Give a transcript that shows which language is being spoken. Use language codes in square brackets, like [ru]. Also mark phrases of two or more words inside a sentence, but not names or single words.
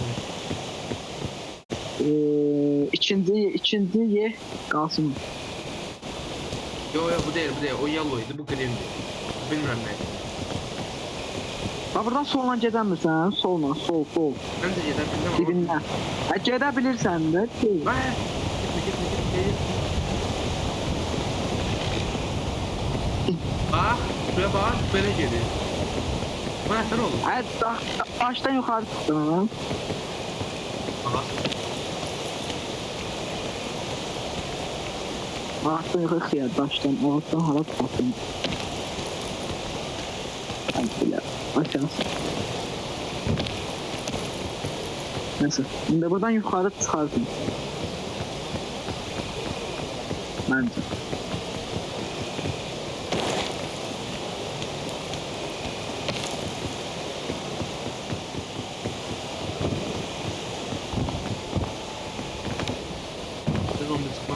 [az] İkinci ye qalsın. [tr] Yo bu değil. O yellow idi, bu green'di. [az] Bilmirəm nə. Bax buradan solla gedəmirsən? Solla, sol. Mən də gedə bilmirəm. Dibindən. Hə gedə bilirsən də. [tr] Vay. Gitme. Bak, şuraya bak, böyle gelir. Bu ne olur? [az] Hə daşdan yuxarı çıxdın ha. Aha. Daşdan yuxarı xiyar, daşdan altdan hara çıxdın. Hə belə. Aşağısı. [tr] Neyse. Şimdi buradan yukarı çıkardım. Bence. Siz onu çıkmaz.